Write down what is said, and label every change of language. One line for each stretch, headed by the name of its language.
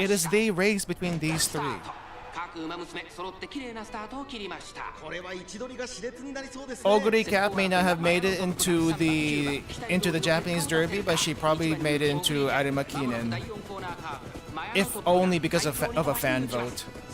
English: It is the race between these three.
Japanese: 各馬娘揃って綺麗なスタートを切りました。これは位置取りが熾烈になりそうですね
English: Oguri Cap may not have made it into the Japanese Derby, but she probably made it into Arima Keenan. If only because of a fan vote.